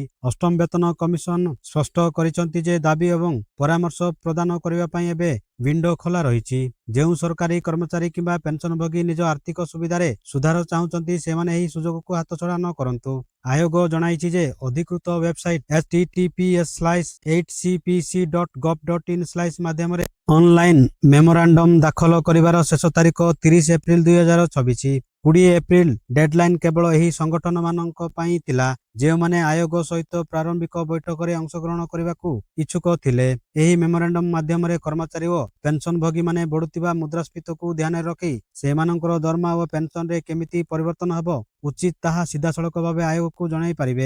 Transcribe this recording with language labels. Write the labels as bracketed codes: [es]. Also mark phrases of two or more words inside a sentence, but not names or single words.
[or] ଅଷ୍ଟମ ବେତନ କମିଶନ ସ୍ପଷ୍ଟ କରିଛନ୍ତି ଯେ ଦାବି ଏବଂ ପରାମର୍ଶ ପ୍ରଦାନ କରିବା ପାଇଁ ଏବେ ୱିଣ୍ଡୋ ଖୋଲା ରହିଛି। ଯେଉଁ ସରକାରୀ କର୍ମଚାରୀ କିମ୍ବା ପେନସନଭୋଗୀ ନିଜ ଆର୍ଥିକ ସୁବିଧାରେ ସୁଧାର ଚାହୁଁଛନ୍ତି, ସେମାନେ ଏହି ସୁଯୋଗକୁ ହାତଛଡ଼ା ନ କରନ୍ତୁ। ଆୟୋଗ ଜଣାଇଛି ଯେ ଅଧିକୃତ ୱେବସାଇଟ୍ https://8cpc.gov.in/ ମାଧ୍ୟମରେ [en] online memorandum [or] ଦାଖଲ କରିବାର ଶେଷ ତାରିଖ 30 ଏପ୍ରିଲ 2024। 20 [en] April deadline [or] କେବଳ ଏହି ସଂଗଠନମାନଙ୍କ ପାଇଁ ଥିଲା ଯେଉଁମାନେ ଆୟୋଗ ସହିତ ପ୍ରାରମ୍ଭିକ ବୈଠକରେ ଅଂଶଗ୍ରହଣ କରିବାକୁ ଇଚ୍ଛୁକ ଥିଲେ। ଏହି ମେମୋରାଣ୍ଡମ୍ ମାଧ୍ୟମରେ କର୍ମଚାରୀ ଓ ପେନସନଭୋଗୀମାନେ ବଢୁଥିବା ମୁଦ୍ରାସ୍ଫୀତିକୁ ଧ୍ୟାନରେ ରଖି ସେମାନଙ୍କର ଦରମା ଓ ପେନସନରେ କେମିତି ପରିବର୍ତ୍ତନ ହେବ ଉଚିତ ତାହା ସିଧାସଳଖ ଭାବେ ଆୟୋଗକୁ ଜଣାଇ ପାରିବେ।